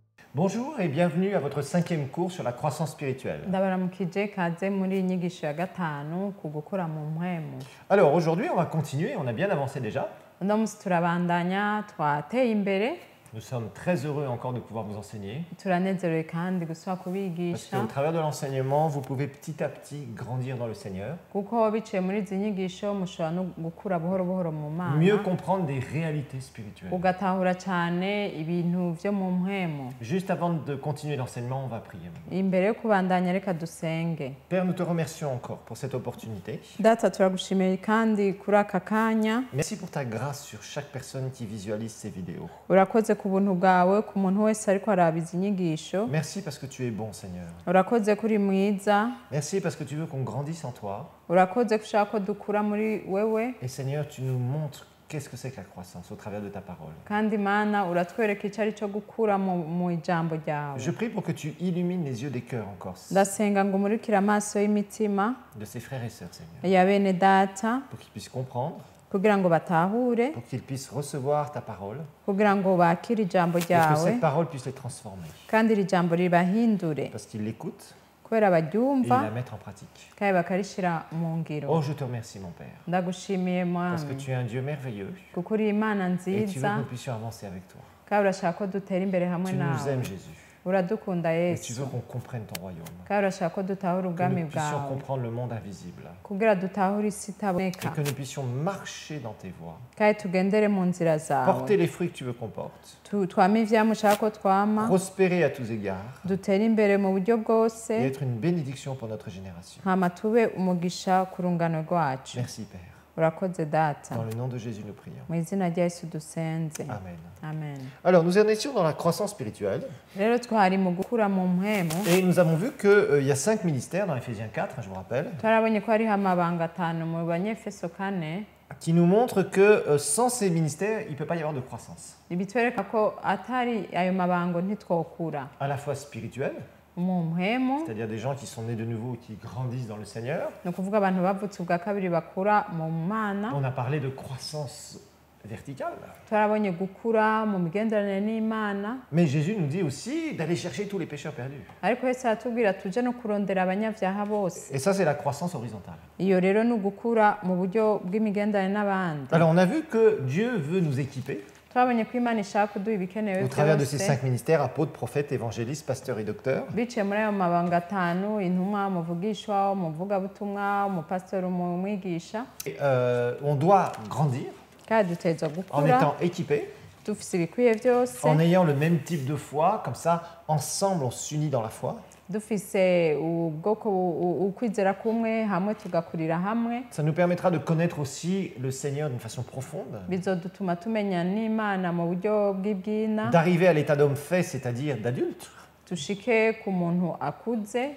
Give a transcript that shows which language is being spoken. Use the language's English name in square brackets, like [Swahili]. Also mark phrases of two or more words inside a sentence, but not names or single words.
[French] Bonjour et bienvenue à votre 5e cours sur la croissance spirituelle. [Rundi] ndabaramukije kaze muri iyi nyigisho ya gatanu ku gukura mu mpwemu. [French] Alors aujourd'hui, on va continuer, on a bien avancé déjà. [Rundi] Uno munsi turabandanya twateye imbere. [French] Nous sommes très heureux encore de pouvoir vous enseigner. [Rundi] Turanezerewe kandi gusubira [French] Parce [Rundi] kubigisha [French] qu'au travers de l'enseignement, vous pouvez petit à petit grandir dans le Seigneur, [Rundi] kuko biciye muri izi nyigisho mushobora no gukura buhoro buhoro mu [French] mieux [Rundi] mana [French] comprendre des réalités spirituelles. [Rundi] ugatahura cyane ibintu vyo mu mpwemu. [French] Juste avant de continuer l'enseignement, on va prier. [Rundi] Imbere yo kubandanya reka dusenge. [French] Père, nous te remercions encore pour cette opportunité. [Rundi] Data turagushimiye kandi kuri aka kanya. [French] Merci pour ta grâce sur chaque personne qui visualise ces vidéos. [Rundi] Urakoze ku buntu bwawe ku muntu wese ariko araba izi nyigisho. [French] Merci parce que tu es bon, Seigneur. [Rundi] Urakoze kuri mwiza. [French] Merci parce que tu veux qu'on grandisse en toi. [Rundi] Urakoze ko ushaka ko dukura muri wewe. [French] Et Seigneur, tu nous montres qu'est-ce que c'est que la croissance au travers de ta parole. [Rundi] Kandi mana uratwereka icyo ari cyo gukura mu ijambo ryawe. [French] Je prie pour que tu illumines les yeux des cœurs encore [Rundi] Ndasenga ngo umurikire amaso y'imitima [French] de ces frères et sœurs, Seigneur, [Rundi] ya bene data [French] pour qu'ils puissent comprendre, [Rundi] kugira ngo batahure, [French] pour qu'ils puissent recevoir ta parole, [Rundi] kugira ngo bakire ijambo [French] et que [Rundi] ryawe [French] cette parole puisse les transformer. [Rundi] kandi iri jambo ribahindure [French] Parce qu'ils l'écoutent [Rundi] kubera [French] et ils [Rundi] baryumva [French] la mettent en pratique. [Rundi] kandi bakarishira mu ngiro. [French] Oh, je te remercie, mon Père, [Rundi] Ndagushimiye [French] parce que [Rundi] mwami [French] tu es un Dieu merveilleux [Rundi] kuko uri Imana [French] et tu veux que [Rundi] nziza [French] nous puissions avancer avec toi. [Rundi] kandi urashaka ko dutera imbere hamwe [French] Tu nous [Rundi] nawe. [French] aimes, Jésus, [Rundi] Uradukunda [French] et tu [Rundi] Yesu [French] veux qu'on comprenne ton royaume, [Rundi] kandi urashaka ko dutahura [French] que [Rundi] ubwami [French] nous puissions [Rundi] bwawe [French] comprendre le monde invisible, [Rundi] kugira dutahure isi [French] et [Rundi] itaboneka [French] que nous puissions marcher dans tes voies, [Rundi] kandi tugendere mu nzira zawe. [French] porter les fruits que tu veux qu'on porte, [Rundi] Twame ivyamwa ushaka ko twama, [French] prospérer à tous égards, [Rundi] dutere imbere mu buryo bwose, [French] et être une bénédiction pour notre génération. [Rundi] hama tube umugisha ku rungano rwacu. [French] Merci, Père. [Rundi] Urakoze data, [French] Dans le nom de Jésus, nous prions. [Rundi] mu izina rya Yesu dusenze. [French] Amen. [Rundi] Amen. [French] Alors, nous en étions dans la croissance spirituelle [Rundi] Rero twari mu gukura mu mpwemu, [French] et nous avons vu qu'il y a 5 ministères dans Éphésiens 4, je vous rappelle, [Rundi] twarabonye ko hariho amabanga 5 mu Banyefeso 4, [French] qui nous montrent que sans ces ministères, il ne peut pas y avoir de croissance, [Rundi] bitwereka ko atari ayo mabango ntitwokura [French] à la fois spirituelle, [Rundi] mu mpwemu, [French] c'est-à-dire des gens qui sont nés de nouveau, qui grandissent dans le Seigneur. [Rundi] ni ukuvuga abantu bavutse ubwa kabiri bakura mu mana. [French] On a parlé de croissance verticale, [Rundi] Twarabonye gukura mu migenderanire n'Imana, [French] mais Jésus nous dit aussi d'aller chercher tous les pécheurs perdus. [Rundi] ariko Yesu aratubwira tuje no kurondera abanyabyaha bose. [French] Et ça, c'est la croissance horizontale. [Rundi] Iyo rero ni ugukura mu buryo bw'imigenderanire n'abandi. [French] Alors, on a vu que Dieu veut nous équiper [Rundi] Twabonye ko Imana ishaka kuduha ibikenewe [French] au travers de ces [Rundi] byose [French] 5 ministères, apôtres, prophètes, évangélistes, pasteurs et docteurs. [Rundi] biciye muri ayo mabanga 5: intumwa, umuvugishwa, umuvugabutumwa, umupasitori, umwigisha. [French] Et, on doit grandir [Rundi] Kandi duteza [French] en [Rundi] gukura [French] étant équipés, [Rundi] dufise ibikwiye byose, [French] en ayant le même type de foi, comme ça, ensemble, on s'unit dans la foi. [Rundi] dufise ubwoko ukwizera kumwe, hamwe tugakurira hamwe. [French] Ça nous permettra de connaître aussi le Seigneur d'une façon profonde, [Rundi] Bizodutuma tumenya n'Imana mu buryo bw'ibwina, [French] d'arriver à l'état d'homme fait, c'est-à-dire d'adulte, [Rundi] dushike ku muntu akuze,